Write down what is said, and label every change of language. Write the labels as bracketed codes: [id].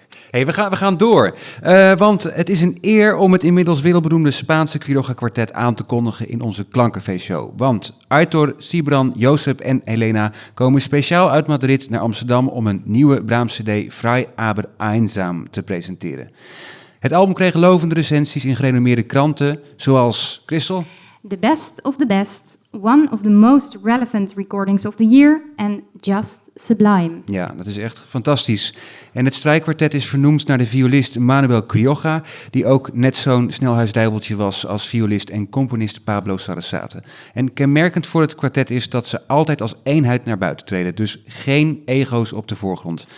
[nl] Hey, we gaan door, want het is een eer om het inmiddels wereldberoemde Spaanse Quiroga Kwartet aan te kondigen in onze Klankcafé-show. Want Aitor, Sibran, Josep en Helena komen speciaal uit Madrid naar Amsterdam om een nieuwe Brahms-cd Frei, aber einsam te presenteren. Het album kreeg lovende recensies in gerenommeerde kranten, zoals Christel. [en] The best of the best, one of the most relevant recordings of the year and just sublime. [nl] Ja, dat is echt fantastisch. En het strijkkwartet is vernoemd naar de violist Manuel Quiroga, die ook net zo'n snelhuisduiveltje was als violist en componist Pablo Sarasate. En kenmerkend voor het kwartet is dat ze altijd als eenheid naar buiten treden, dus geen ego's op de voorgrond.